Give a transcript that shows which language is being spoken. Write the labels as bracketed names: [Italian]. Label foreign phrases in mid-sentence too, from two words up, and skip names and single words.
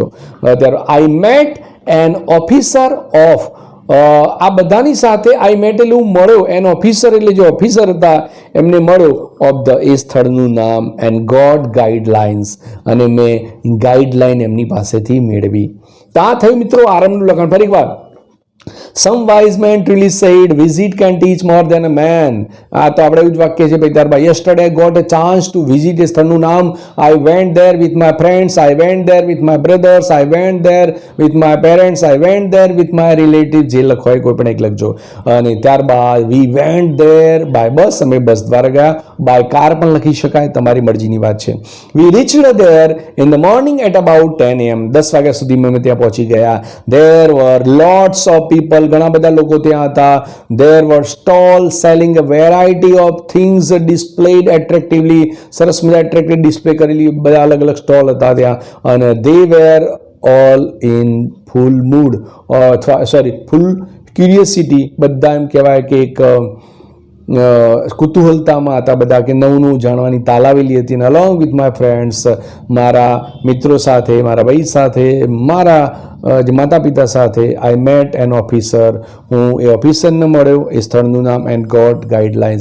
[Gujarati] ત્યારે [English] I met an officer of, [Gujarati] આ બધાની સાથે [English] I met [Gujarati] એટલે હું મળ્યો, [English] an officer [Gujarati] એટલે જે ઓફિસર હતા એમને મળ્યો, [English] of the [Gujarati] એ સ્થળનું નામ, [English] and got guidelines, [Gujarati] અને મેં ગાઈડલાઇન એમની પાસેથી મેળવી. તો આ થયું મિત્રો આરંભનું લખાણ. ફરી એકવાર, [English] some wise man truly said visit can teach more than a man. [Gujarati] આ તો આપણે એવું જ વાક્ય છે ભાઈ. [English] ત્યારબાદ yesterday I got a chance to visit, [Gujarati] એ સ્થળનું નામ, [English] I went there with my friends, I went there with my brothers, I went there with my parents, I went there with my relatives. [Gujarati] જે લખો હોય કોઈ પણ એક લખજો. અને ત્યારબાદ [English] we went there by bus, [Gujarati] અમે બસ દ્વારા ગયા. [English] by car [Gujarati] પણ લખી શકાય, તમારી મરજીની વાત છે. [English] we reached there in the morning at about 10 am. [Gujarati] 10 વાગ્યા સુધીમાં અમે ત્યાં પહોંચી ગયા. [English] there were lots of people, [Gujarati] ઘણા બધા લોકો ત્યાં હતા. [English] there were stalls selling a variety of things displayed attractively, [Gujarati] સરસ મજા [English] attractive display [Gujarati] કરેલી બધા અલગ અલગ સ્ટોલ હતા ત્યાં. [English] અને they were all in full mood, અથવા full curiosity, [Gujarati] બધા એમ કહેવાય કે એક કુતૂહલતામાં હતા બધા, કે નવું નવું જાણવાની તાલાવેલી હતી. અને [English] along with my friends, [Gujarati] મારા મિત્રો સાથે, મારા ભાઈ સાથે, મારા માતા પિતા સાથે, [English] I met an officer, [Gujarati] હું એ ઓફિસરને મળ્યો, એ સ્થળનું નામ, [English] and got guidelines.